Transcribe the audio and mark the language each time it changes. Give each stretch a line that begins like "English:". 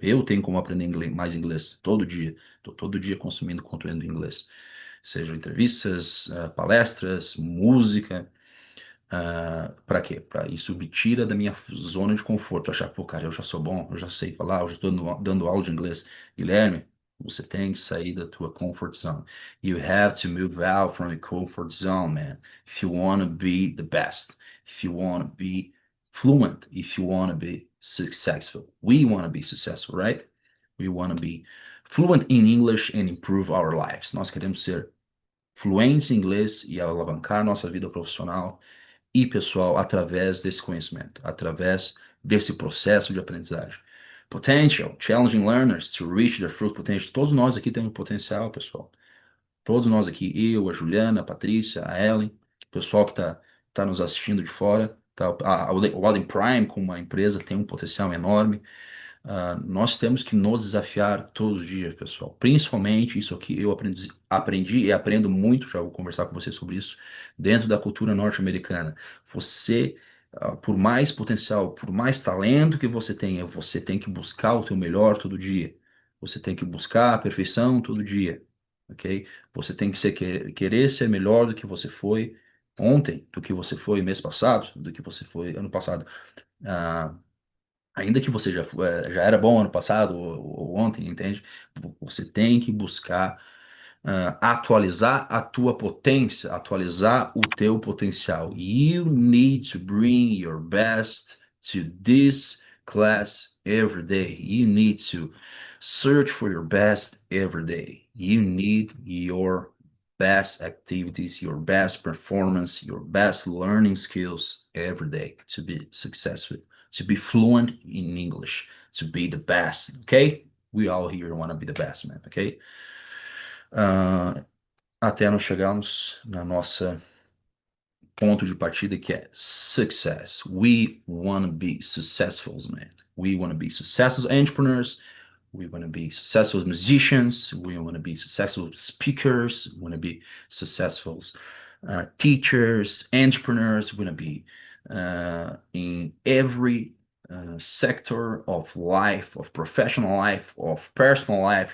Portuguese: Eu tenho como aprender mais inglês todo dia. Estou todo dia consumindo conteúdo em inglês. Seja entrevistas, palestras, música. Para quê? Para isso me tira da minha zona de conforto. Achar, pô, cara, eu já sou bom, eu já sei falar, eu já estou dando aula de inglês. Guilherme, você tem que sair da tua comfort zone.
English: You have to move out from your comfort zone, man. If you want to be the best, if you want to be fluent, if you want to be successful. We want to be successful, right? We want to be fluent in English and improve our lives.
Portuguese: Nós queremos ser fluentes em inglês e alavancar nossa vida profissional e pessoal através desse conhecimento, através desse processo de aprendizagem.
English: Potential, challenging learners to reach their full potential.
Portuguese: Todos nós aqui temos potencial, pessoal. Todos nós aqui, eu, a Juliana, a Patrícia, a Ellen, o pessoal que tá nos assistindo de fora, tá, o Alden Prime, como uma empresa, tem um potencial enorme. Nós temos que nos desafiar todos os dias, pessoal. Principalmente isso aqui eu aprendi e aprendo muito, já vou conversar com você sobre isso, dentro da cultura norte-americana. Você, por mais potencial, por mais talento que você tenha, você tem que buscar o teu melhor todo dia. Você tem que buscar a perfeição todo dia, ok? Você tem que querer ser melhor do que você foi ontem, do que você foi mês passado, do que você foi ano passado. Ah, Ainda que você já era bom ano passado ou ontem, entende? Você tem que buscar atualizar a tua potência, atualizar o teu potencial.
English: You need to bring your best to this class every day. You need to search for your best every day. You need your best activities, your best performance, your best learning skills every day to be successful, to be fluent in English, to be the best, okay? We all here want to be the best, man, okay?
Portuguese: Até nós chegarmos na nossa ponto de partida que é success.
English: We want to be successful, man. We want to be successful entrepreneurs. We want to be successful musicians. We want to be successful speakers. We want to be successful teachers, entrepreneurs. We want to be in every sector of life, of professional life, of personal life.